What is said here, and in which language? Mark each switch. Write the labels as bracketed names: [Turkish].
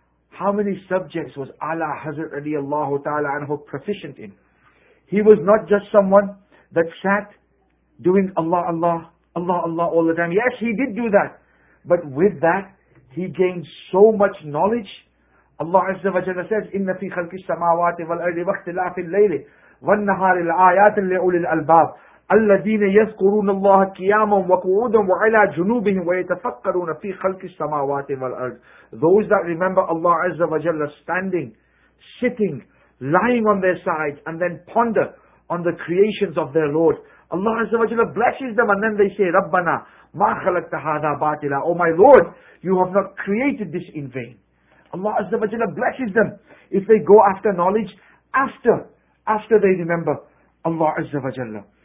[English] How many subjects was Ala Hazrat radiallahu ta'ala anhu proficient in? He was not just someone that sat doing Allah, Allah, Allah, Allah all the time. Yes, he did do that. But with that, he gained so much knowledge. Allah Azza wa Jalla says, [Arabic] إِنَّ فِي خَلْقِ السَّمَاوَاتِ وَالْأَرْضِ وَاخْتِلَافِ اللَّيْلِ وَالنَّهَارِ الْآيَاتِ لِأُولِي الْأَلْبَابِ الَّذِينَ يَذْكُرُونَ اللَّهَ قِيَامًا وَقُعُودًا وَعَلَى جُنُوبِهِمْ وَيَتَفَكَّرُونَ فِي خَلْقِ السَّمَاوَاتِ وَالْأَرْضِ. [English] Those that remember Allah Azza wa Jalla standing, sitting, lying on their sides, and then ponder on the creations of their Lord. Allah Azza wa Jalla blesses them, and then they say, [Arabic] رَبَّنَا مَا خَلَقْتَ هَذَا بَاطِلًا. [English] Oh my Lord, you have not created this in vain. Allah Azza wa Jalla blesses them if they go after knowledge after they remember Allah Azza wa Jalla.